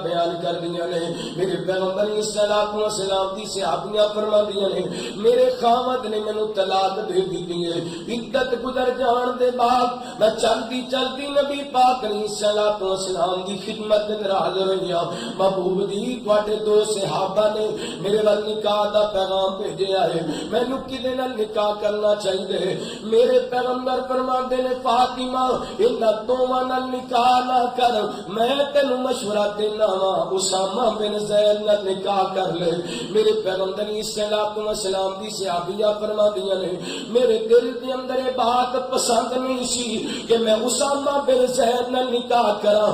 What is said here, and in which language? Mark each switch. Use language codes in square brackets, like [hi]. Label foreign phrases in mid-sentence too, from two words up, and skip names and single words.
[pa] بیان کر دیا نے میرے پیغمبر [ar] علیہ الصلوۃ والسلام [pa] دی صحابیہ فرماندیاں نے میرے خاوند نے مینوں طلاق دے دی ہے، عدت گزر جان دے بعد میں چلتی چلتی نبی پاک [ar] علیہ الصلوۃ والسلام [pa] دی خدمت اندر حاضر ہوئی ہوں، محبوب دی تواڈے دو صحابہ نے میرے ول نکاح دا پیغام بھیجیا ہے، مینوں کدے نال نکاح کرنا چاہیے؟ میرے پیغمبر فرماندے نے فاطمہ انہاں دوواں نال نکاح نہ کر، میں تینوں مشورہ دینا وا اسامہ بن زید نال نکاح کر لے۔ میرے پیغمبر [ar] علیہ الصلوۃ والسلام [pa] دی صحابیہ فرماندیاں نے میرے دل دے اندر یہ بات پسند نہیں سی کہ میں اسامہ بن زید نال نکاح کراں۔